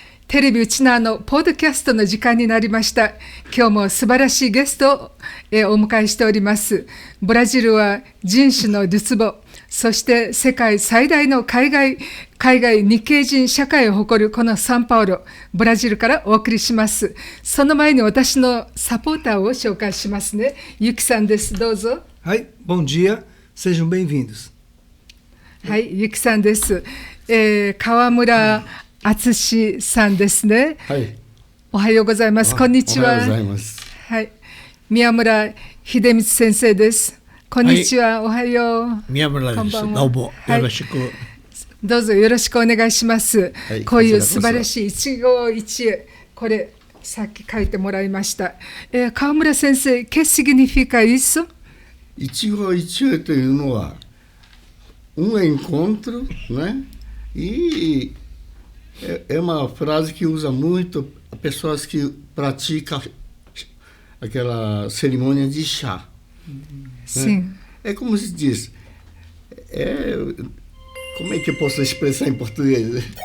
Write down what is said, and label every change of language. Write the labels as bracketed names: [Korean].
[Japanese] テレビウチナーのポッドキャストの時間になりました。今日も素晴らしいゲストをお迎えしております。ブラジルは人種のるつぼ、そして世界最大の海外日系人社会を誇るこのサンパウロ、ブラジルからお送りします。その前に私のサポーターを紹介しますね。ゆきさんです。どうぞ。 [Portuguese] はい、bom dia, sejam bem-vindos. [Japanese] はい、ゆきさんです。川村敦さんですね。はい。おはようございます。こんにちは。おはようございます。はい。宮村秀光先生です。こんにちは。おはよう。宮村です。どうもよろしく。どうぞよろしくお願いします。はい、こういう素晴らしい一期一会、これさっき書いてもらいました。 [Portuguese] 川村先生、que significa isso? [Japanese] 一期一会というのは [Portuguese] encontro, né? E é uma frase que usa muito pessoas que praticam aquela cerimônia de chá. Sim. Né? É como se diz. Como é que eu posso expressar em português?